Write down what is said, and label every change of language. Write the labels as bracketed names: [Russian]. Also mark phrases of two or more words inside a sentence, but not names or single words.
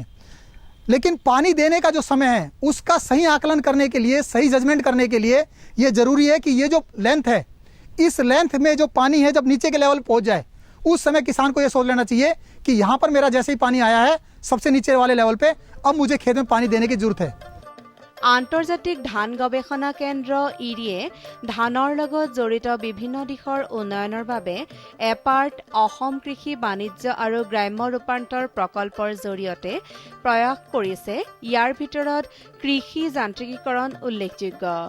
[Hindi] लेकिन पानी देने का जो समय है उसका सही आकलन करने के लिए, सही जजमेंट करने के लिए ये ज़रूरी है कि ये जो लेंथ है, इस लेंथ में जो पानी है जब नीचे के लेवल पहुंच जाए उस समय किसान को ये सोच लेना चाहिए कि यहाँ पर मेरा जैसे ही पानी आया है सबसे नीचे वाले लेवल पे, अब मुझे खेत में पानी देने की जरूरत है। [Assamese] আন্তৰ্জাতিক ধান গৱেষণা কেন্দ্ৰ ইৰিয়ে ধানৰ লগত জড়িত বিভিন্ন দিশৰ উন্নয়নৰ বাবে এপাৰ্ট অসম কৃষি বাণিজ্য আৰু গ্ৰাম্য ৰূপান্তৰ প্ৰকল্পৰ জৰিয়তে প্ৰয়াস কৰিছে। ইয়াৰ ভিতৰত কৃষি যান্ত্ৰিকীকৰণ উল্লেখযোগ্য।